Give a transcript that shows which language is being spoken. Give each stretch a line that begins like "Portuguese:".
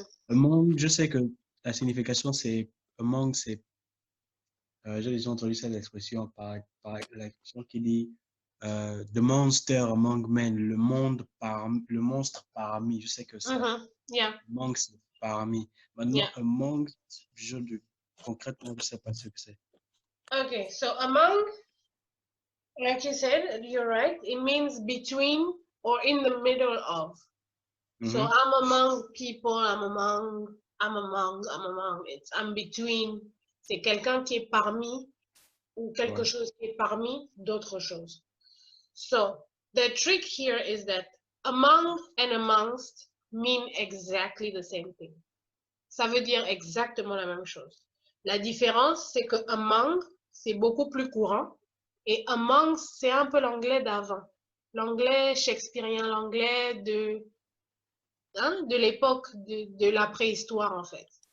French: Among, je sais que la signification c'est, among c'est, j'ai déjà entendu cette expression par l'expression qui dit
English: the monster among men,
French: le monstre parmi, je sais que c'est amongst parmi. Maintenant, amongst, concrètement, je ne sais pas ce que c'est.
English: Okay, so among, like you said, you're right, it means between or in the middle of. So I'm among people, I'm between.
French: C'est quelqu'un qui est parmi ou quelque chose qui est parmi d'autres choses.
English: So the trick here is that among and amongst mean exactly the same thing.
French: Ça veut dire exactement la même chose. La différence, c'est que among, c'est beaucoup plus courant. Et among, c'est un peu l'anglais d'avant. L'anglais shakespearien, l'anglais de l'époque de la préhistoire, en fait.